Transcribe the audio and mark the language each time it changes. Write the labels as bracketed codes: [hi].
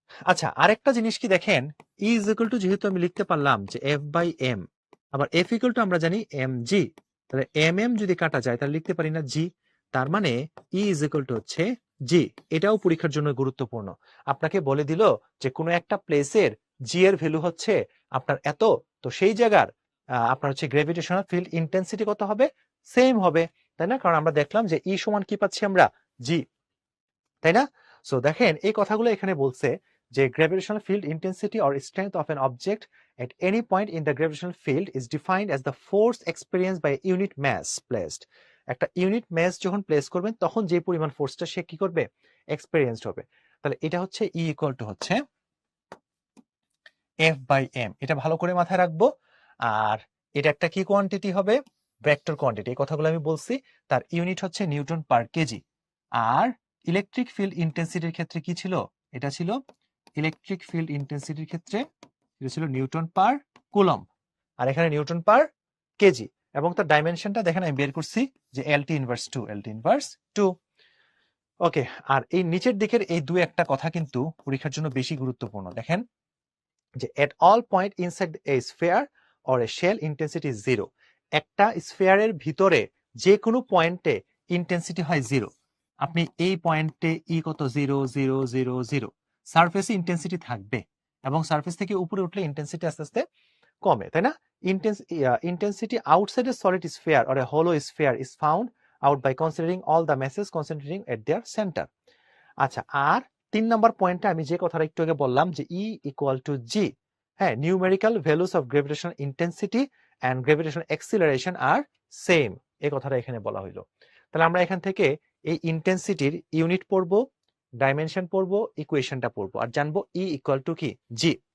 [bn] আচ্ছা, আরেকটা জিনিস কি দেখেন, ই ইজ ইকুয়াল টু যেহেতু আমি লিখতে পারলাম যে এফ বাই এম, আবার এফ ইকুয়াল টু আমরা জানি এম জি, তাহলে এম যদি কাটা যায় তাহলে লিখতে পারি না জি, তার মানে ই ইজ ইকুয়াল টু হচ্ছে জি। এটাও পরীক্ষার জন্য গুরুত্বপূর্ণ। আপনাকে বলে দিল যে কোনো একটা প্লেসের জি এর ভ্যালু হচ্ছে আপনার এত, তো সেই জায়গার আপনার হচ্ছে গ্র্যাভিটেশনাল ফিল্ড ইন্টেন্সিটি কত হবে? সেম হবে, তাই না? কারণ আমরা দেখলাম যে ই সমান কি পাচ্ছি আমরা? জি, তাই না? সো দেখেন এই কথাগুলো এখানে বলছে যে [en] gravitational field intensity or strength of an object at any point in the gravitational field is defined as the force experienced by a unit mass placed. [bn] একটা ইউনিট ম্যাস যখন প্লেস করবেন তখন যে পরিমাণ ফোর্সটা সে কি করবে? এক্সপেরিয়েন্সড হবে। তাহলে এটা হচ্ছে ই ইকুয়াল টু হচ্ছে এফ বাই এম, এটা ভালো করে মাথায় রাখবো। আর এটা একটা কি কোয়ান্টিটি হবে, ভেক্টর কোয়ান্টিটি, এই কথাগুলো আমি বলছি। তার ইউনিট হচ্ছে নিউটন পার কেজি। আর ইলেকট্রিক ফিল্ড ইন্টেন্সিটির ক্ষেত্রে কি ছিল, এটা ছিল ইলেকট্রিক ফিল্ড ইন্টেন্সিটির ক্ষেত্রে এটা ছিল নিউটন পার কুলম্ব, আর এখানে নিউটন পার কেজি। এবং তার ডাইমেনশনটা দেখেন আমি বের করছি যে এলটি ইনভার্স 2, এলটি ইনভার্স 2। ওকে, আর এই নিচের দিকের এই দুই একটা কথা কিন্তু পরীক্ষার জন্য বেশি গুরুত্বপূর্ণ। [en] দেখেন যে at all point inside a sphere or a shell intensity is 0, [bn] একটা স্ফিয়ারের ভিতরে যে কোনো পয়েন্টে ইন্টেন্সিটি হয় 0। আপনি এই পয়েন্টে ই কত 0 0 0 0, সারফেসে ইন্টেন্সিটি থাকবে এবং সারফেস থেকে উপরে উঠলে ইন্টেন্সিটি আস্তে আস্তে কমে, তাই না? [en] Intensity outside a solid sphere or a hollow sphere is found out by considering all the masses concentrating at their center. [bn] আচ্ছা, আর 3 নম্বর পয়েন্টে আমি যে কথাটা একটু আগে বললাম যে E ইকুয়াল টু জি, হ্যাঁ, [en] numerical values of gravitational intensity and gravitational acceleration are same, [bn] এই কথাটা এখানে বলা হইলো। তাহলে আমরা এখান থেকে এই ইন্টেন্সিটির ইউনিট পড়বো, ডাইমেনশন পড়বো, ইকুয়েশনটা পড়বো, আর জানবো E ইকুয়াল টু কি জি।